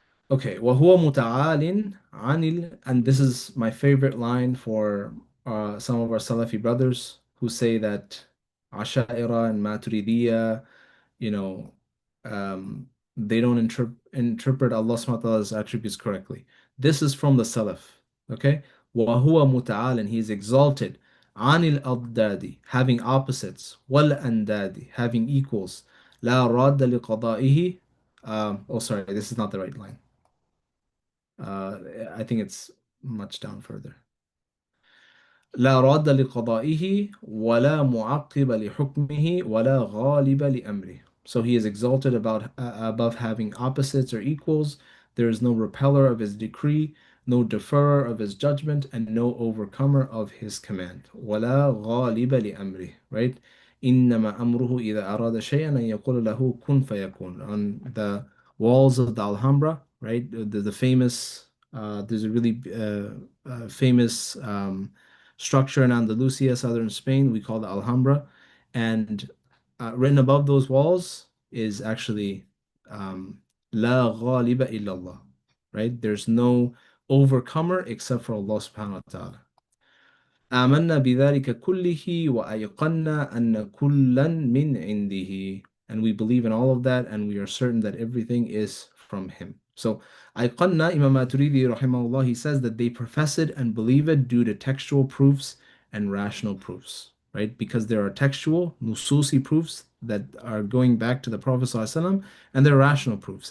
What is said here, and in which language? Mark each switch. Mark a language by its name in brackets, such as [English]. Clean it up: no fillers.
[English] Okay, [Arabic] وَهُوَ مُتَعَالٍ [English] and this is my favorite line for some of our Salafi brothers who say that Asha'ira and Maturidiyya, you know, they don't interpret Allah subhanahu wa ta'ala's attributes correctly. This is from the Salaf, okay? [Arabic] وَهُوَ مُتَعَالٍ, [English] he is exalted, [Arabic] عَنِ الْأَضْدَادِ, [English] having opposites, [Arabic] وَالْأَنْدَادِ, [English] having equals, [Arabic] لَا رَادَّ لِقَضَائِهِ. Oh, sorry, this is not the right line. I think it's much down further. لا راد لقضائه ولا معقب لحكمه ولا غالب لأمره. [English] So he is exalted above having opposites or equals. There is no repeller of his decree, no deferrer of his judgment, and no overcomer of his command. [Arabic] ولا غالب لأمره. Right? إنما أمره إذا أراد شيئا أن يقول له كن فيكون. [English] On the walls of the Alhambra, right? The famous, there's a really famous structure in Andalusia, southern Spain, we call the Alhambra. And written above those walls is actually [Arabic] La ghaliba illallah, [English] right? There's no overcomer except for Allah subhanahu wa ta'ala. [Arabic] آمنا بذلك كله وأيقنا أن كلا من عنده. [English] And we believe in all of that and we are certain that everything is from him. So أيقنا, Imam Maturidi rahimahullah, he says that they profess it and believe it due to textual proofs and rational proofs, right? Because there are textual, nususi proofs that are going back to the Prophet ﷺ, and there are rational proofs.